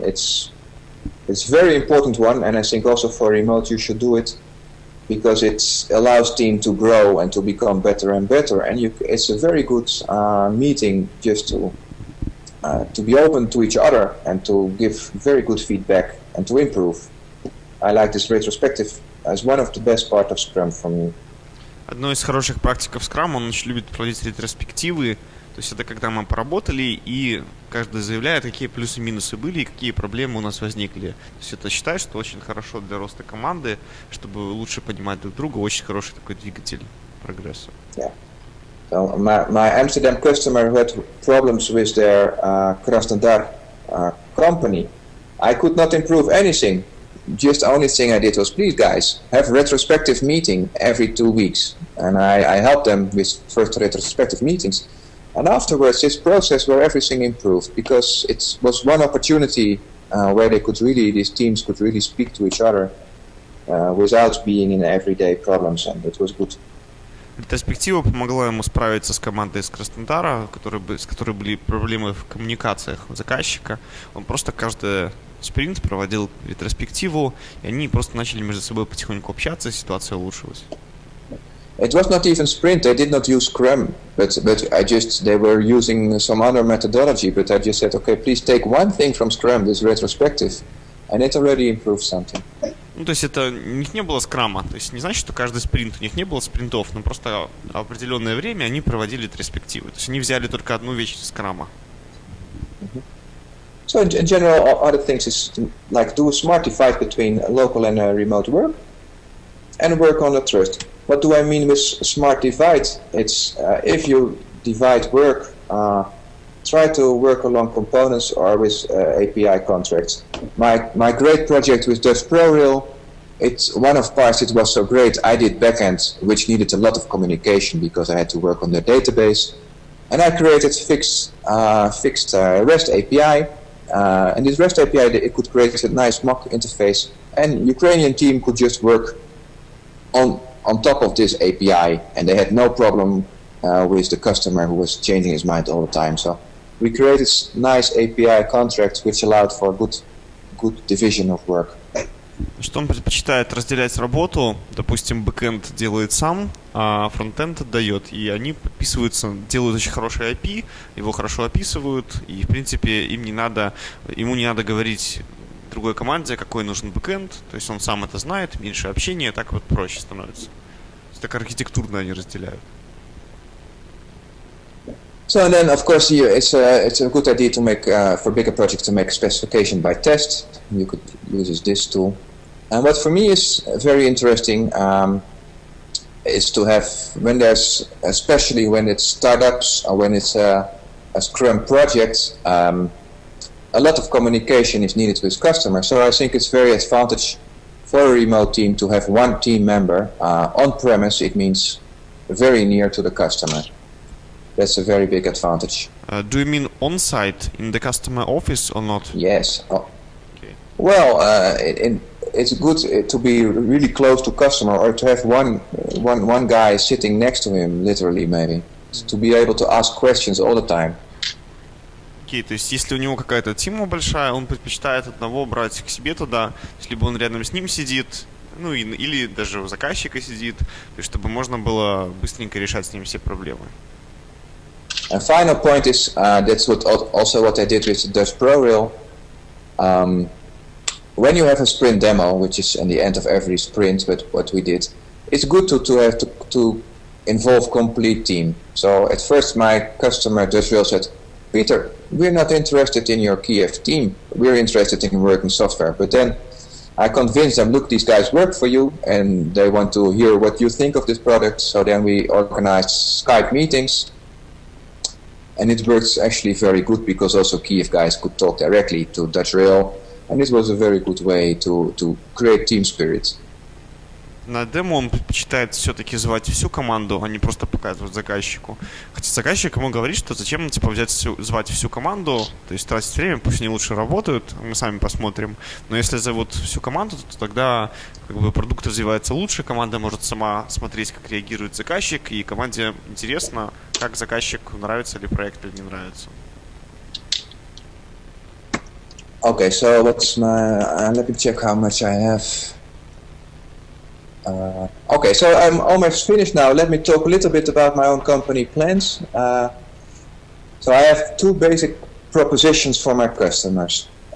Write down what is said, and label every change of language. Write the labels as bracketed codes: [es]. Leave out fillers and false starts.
[en] It's very important one, and I think also for remote you should do it because it allows team to grow and to become better and better. And it's a very good meeting just to be open to each other and to give very good feedback and to improve. I like this retrospective as one of the best part of Scrum for me. [ru] Одной из хороших практик Scrum, он очень любит проводить ретроспективы. То есть это когда мы поработали, и каждый заявляет, какие плюсы и минусы были, и какие проблемы у нас возникли. То есть это считаю, что очень хорошо для роста команды, чтобы лучше понимать друг друга. Очень хороший такой двигатель прогресса. [en] Yeah. So my Amsterdam customer who had problems with their Krasnodar company, I could not improve anything. Just the only thing I did was, please guys, have a retrospective meeting every 2 weeks. And I helped them with first retrospective meetings. And afterwards, this process where everything improved, because it was one opportunity where these teams could really speak to each other without being in everyday problems, and it was good. [ru] Ретроспектива помогла ему справиться с командой из Краснодара, с которой были проблемы в коммуникациях заказчика. Он просто каждый спринт проводил ретроспективу, и они просто начали между собой потихоньку общаться, и ситуация улучшилась. [en] It was not even sprint. They did not use Scrum, but they were using some other methodology. But I just said, okay, please take one thing from Scrum, this retrospective, and it already improved something. [ru] Ну, то есть это у них не было скрама, то есть не значит, что каждый спринт, у них не было спринтов, но просто в определенное время они проводили ретроспективы. То есть они взяли только одну вещь из скрама. [en] So in general, other things is like do a smart divide between local and remote work, and work on the trust. What do I mean with smart divide? It's if you divide work, try to work along components or with API contracts. My great project with Delft ProRail, it's one of parts. It was so great. I did backend, which needed a lot of communication because I had to work on the database, and I created fixed REST API. And this REST API, it could create a nice mock interface, and Ukrainian team could just work on top of this API, and they had no problem with the customer who was changing his mind all the time. So we created nice API contracts which allowed for good division of work. [ru] Что он предпочитает разделять работу, допустим, бэкэнд делает сам, а фронтенд отдает, и они подписываются, делают очень хороший API, его хорошо описывают, и в принципе ему не надо говорить другой команде, какой нужен бэкэнд, то есть он сам это знает, меньше общения, так вот проще становится. Так архитектурно они разделяют. [en] So then, of course, it's a good idea to make for bigger projects to make specification by test. You could use this tool. And what for me is very interesting is to have especially when it's startups or when it's a Scrum project, a lot of communication is needed with customers. So I think it's very advantage for a remote team to have one team member on premise. It means very near to the customer. That's a very big advantage. Do you mean on-site in the customer office or not? Yes. Okay. Well, it's good to be really close to customer, or to have one guy sitting next to him, literally maybe, to be able to ask questions all the time. [ru] Окей, то есть если у него какая-то тема большая, он предпочитает одного брать к себе туда, либо он рядом с ним сидит, ну или даже у заказчика сидит, то есть чтобы можно было быстренько решать с ним все проблемы. [en] And final point is that's what I did with the Delft ProRail. When you have a sprint demo, which is in the end of every sprint, but what we did, it's good to involve complete team. So at first my customer Delft ProRail said, Peter, we're not interested in your Kiev team. We're interested in working software. But then I convinced them, look, these guys work for you and they want to hear what you think of this product. So then we organized Skype meetings. And it works actually very good because also Kiev guys could talk directly to Dutch Rail and this was a very good way to create team spirit. [ru] На демо он предпочитает все-таки звать всю команду, а не просто показывать заказчику. Хотя заказчик ему говорит, что зачем звать всю команду, то есть тратить время, пусть они лучше работают, мы сами посмотрим. Но если зовут всю команду, то тогда как бы продукт развивается лучше, команда может сама смотреть, как реагирует заказчик, и команде интересно, как заказчику нравится ли проект или не нравится. [en] Okay, so what's my? Let me check how much I have. Okay, so I'm almost finished now. Let me talk a little bit about my own company, Plance. So I have two basic propositions for my customers.